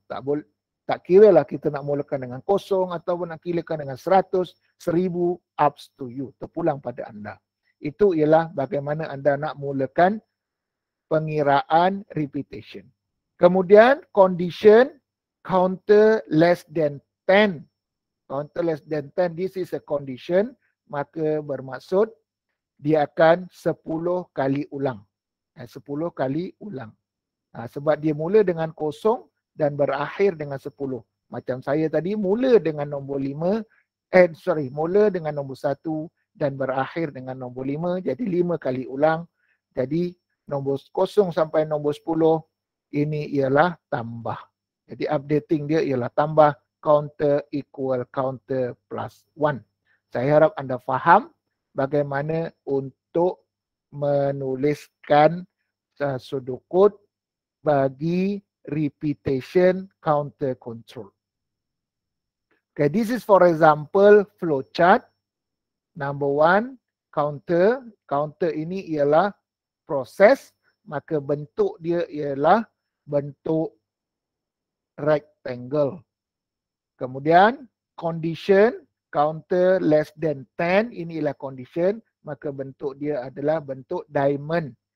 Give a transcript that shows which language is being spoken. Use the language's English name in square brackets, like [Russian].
[Malay] Tak kira lah kita nak mulakan dengan kosong ataupun nak mulakan dengan 100, 1000, [English] up to you. [Malay] Terpulang pada anda. Itu ialah bagaimana anda nak mulakan pengiraan repetition. [English] Kemudian condition, counter less than 10. Counter less than 10, this is a condition. [Malay] Maka bermaksud dia akan 10 kali ulang. 10 kali ulang. Sebab dia mula dengan kosong dan berakhir dengan 10. Macam saya tadi mula dengan nombor 5, mula dengan nombor 1 dan berakhir dengan nombor 5. Jadi 5 kali ulang. Jadi nombor 0 sampai nombor 10 ini ialah tambah. Jadi updating dia ialah tambah, [English] counter equal counter plus 1. [Malay] Saya harap anda faham bagaimana untuk menuliskan sudokod bagi repetition counter control. [English] Okay, this is for example flowchart. Number 1, counter. [Malay] Counter ini ialah proses, maka bentuk dia ialah bentuk rectangle. Kemudian condition, [English] counter less than 10, [Malay] ini ialah condition, maka bentuk dia adalah bentuk diamond.